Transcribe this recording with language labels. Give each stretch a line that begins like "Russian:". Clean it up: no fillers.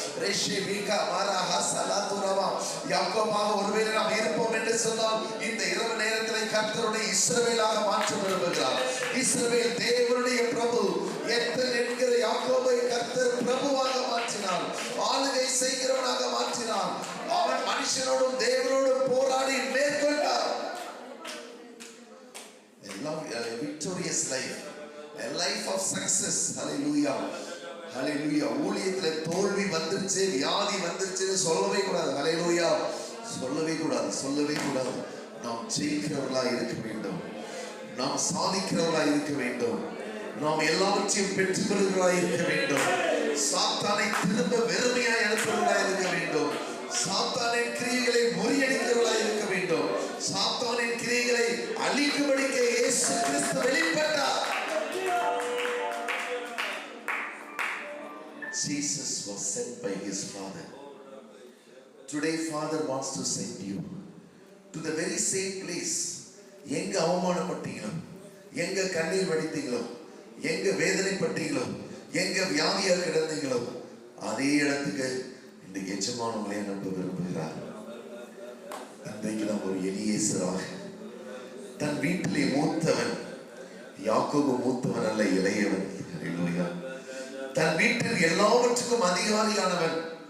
Tamil: ரிஷிபிகா மாராஹா சலாதுரவா. யாக்கோபாக ஒருவேளை நாம் இருப்போம் என்று சொன்னால் இந்த இரவு நேரத்தில் கர்த்தருடைய இஸ்ரவேலாக மாற்ற விரும்புகிறார். இஸ்ரவேல் தேவனுடைய பிரபு. எத்தன் என்கிற யாக்கோபை கர்த்தர் பிரபுவாக மாற்றினார். ஆளுகை செய்கிறவனாக மாற்றினார். அவன் மனுஷனோடும் தேவனோடும் போராடி மேற்கொண்டார்.
English: A victorious life, a life of success. Hallelujah. Hallelujah.
Tamil: ஊழியத்துல தோல்வி வந்துருச்சு, வியாதி வந்துருச்சுன்னு சொல்லவே கூடாது. ஹல்லேலூயா. சொல்லவே கூடாது. நாம் ஜெயிக்கிறவர்களாய் இருக்க வேண்டும். நாம் சாதிக்கிறவர்களாய் இருக்க வேண்டும். நாம் எல்லாவற்றையும் பெற்றுக்கொள்கிறவர்களாய் இருக்க வேண்டும். சாத்தானை திரும்ப வெறுமையாய் அனுப்புகிறவர்களாய் இருக்க வேண்டும். சாத்தானின் கிரியைகளை முறியடிக்கிறவர்களாய் இருக்க வேண்டும். சாத்தானின் கிரியைகளை அழிக்கும்படிக்கு இயேசு கிறிஸ்து வெளிப்பட்டார்.
English: Jesus was sent by his Father. Today Father wants to send you to the very same place.
Tamil: எங்க அவமானப்பட்டீங்களோ, எங்க கண்ணீர் வடித்தீங்களோ, எங்க வேதனைப்பட்டீங்களோ, எங்க வியாதியாக கிடந்தீங்களோ, அதே இடத்துக்கு இந்த எஜமான் உங்களை அனுப்ப விரும்புகிறார். இன்றைக்கு நாம் ஒரு எலியேசராக, தன் வீட்டிலே மூத்தவன், யாக்கோபு மூத்தவன் அல்ல, இளையவன். ஹல்லேலூயா. தன் வீட்டில் எல்லாவற்றுக்கும் அதிகாரியானவன்.